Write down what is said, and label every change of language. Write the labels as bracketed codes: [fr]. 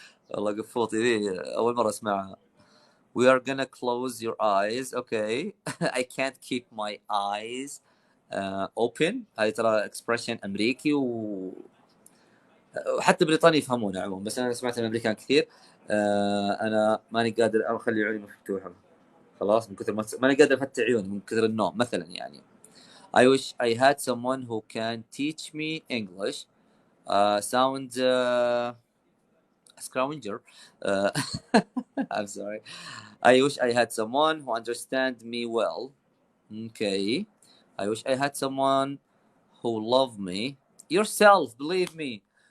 [ar] والله قفوطي ذي أول مرة أسمعها. [en] We are gonna close your eyes. Okay. I can't keep my eyes open. [ar] هذه ترى expression أمريكي وحتى بريطاني يفهمونه عموما، بس أنا سمعت من الأمريكان كثير. أنا ماني قادر أخلي عيوني مفتوحة خلاص من كثر ماني قادر أفتح عيوني من كثر النوم مثلا يعني. [en] I wish I had someone who can teach me English. Sounds a scavenger. I'm sorry. I wish I had someone who understands me well. Okay. I wish I had someone who loved me. Yourself, believe me.